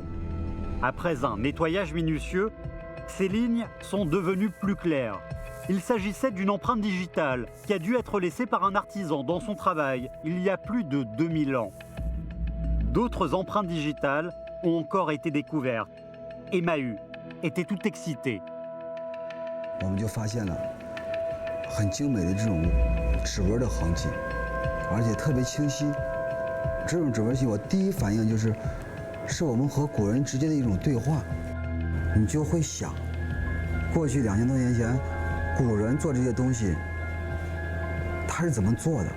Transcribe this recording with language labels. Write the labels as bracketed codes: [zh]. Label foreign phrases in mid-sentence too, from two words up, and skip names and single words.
[fr] Après un nettoyage minutieux, ces lignes sont devenues plus claires. Il s'agissait d'une empreinte digitale qui a dû être laissée par un artisan dans son travail il y a plus de 2000 ans. D'autres empreintes digitales ont encore été découvertes et Mahut était tout excité. [zh] 我们就发现了很精美的这种指纹的痕迹，而且特别清晰。这种指纹系，我第一反应是我们和古人之间的一种对话。你就会想，过去2000多年前，古人做这些东西，他是怎么做的？